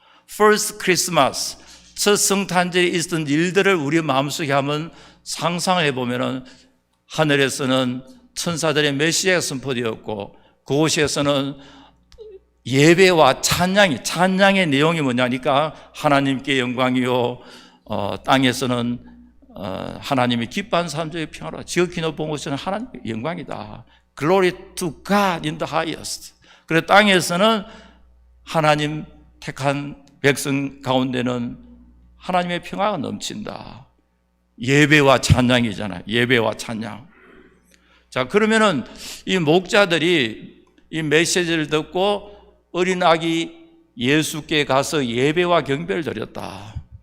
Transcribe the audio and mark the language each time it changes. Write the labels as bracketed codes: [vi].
[en] First Christmas, [ko] 첫 성탄절에 있었던 일들을 우리 마음속에 한번 상상을 해보면 하늘에서는 천사들의 메시지가 선포되었고 그곳에서는 예배와 찬양의 내용이 뭐냐니까 하나님께 영광이요 땅에서는 하나님이 기뻐한 사람들의 평화로 지극히 높은 곳에서는 하나님의 영광이다. [en] Glory to God in the highest. [ko] 그래서 땅에서는 하나님 택한 백성 가운데는 하나님의 평화가 넘친다. 예배와 찬양이잖아요. 예배와 찬양. 자, 그러면은 이 목자들이 이 메시지를 듣고 어린 아기 예수께 가서 예배와 경배를 드렸다.